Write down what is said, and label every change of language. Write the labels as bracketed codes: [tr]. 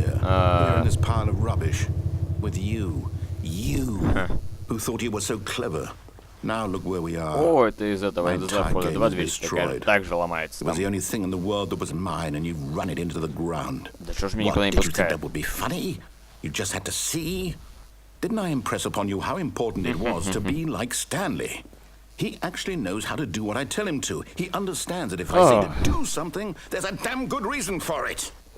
[en] Here in this pile of rubbish. With you. You. Who thought you were so clever. Now look where we are. [ru] О, это из этого захода 2 двери такая, так же ломается. [en] It was the only thing in the world that was mine, and you've run it into the ground. [ru] Да что ж меня никуда не [en] Did you think [ru] пускает? [en] that would be funny? You just had to see? Didn't I impress upon you how important it was to be like Stanley? He actually knows how to do what I tell him to. He understands that if I say to do something, there's a damn good reason for it.